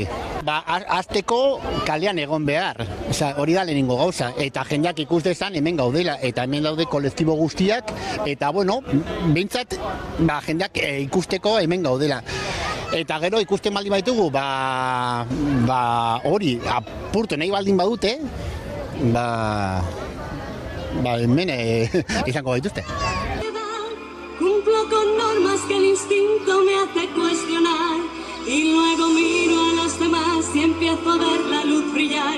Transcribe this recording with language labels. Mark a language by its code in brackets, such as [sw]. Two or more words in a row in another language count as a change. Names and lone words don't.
[eu] Azteko kalean egon behar, hori da lehenengo gauza, eta jendeak ikus dezan hemen gaudela, eta hemen daude kolektibo guztiak, eta behintzat jendeak ikusteko hemen gaudela. Eta gero ikusten baldin baitugu, hori apurtu nahi baldin badute, hemen izango baituzte. [es] Cumplo con normas que el instinto me hace cuestionar y luego miro a los demás y empiezo a ver la luz brillar.